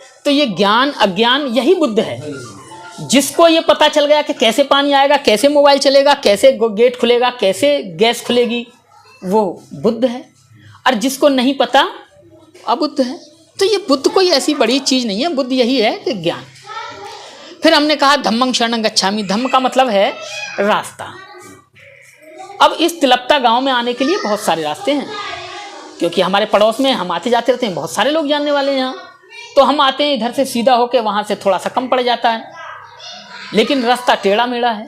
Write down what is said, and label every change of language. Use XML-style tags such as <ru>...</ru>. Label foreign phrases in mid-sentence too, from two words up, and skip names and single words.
<hi>तो ये ज्ञान अज्ञान यही बुद्ध है। जिसको ये पता चल गया कि कैसे पानी आएगा, कैसे मोबाइल चलेगा, कैसे गेट खुलेगा, कैसे गैस खुलेगी, वो बुद्ध है। और जिसको नहीं पता अबुद्ध है। तो ये बुद्ध कोई ऐसी बड़ी चीज़ नहीं है, बुद्ध यही है कि ज्ञान। फिर हमने कहा</hi> <pi>धम्मं शरणं गच्छामि।</pi> <hi>धम्म का मतलब है रास्ता। अब इस तिलप्ता गांव में आने के लिए बहुत सारे रास्ते हैं, क्योंकि हमारे पड़ोस में हम आते जाते रहते हैं, बहुत सारे लोग जानने वाले हैं यहाँ। तो हम आते हैं इधर से सीधा होके, वहाँ से थोड़ा सा कम पड़ जाता है, लेकिन रास्ता टेढ़ा मेढ़ा है।</hi>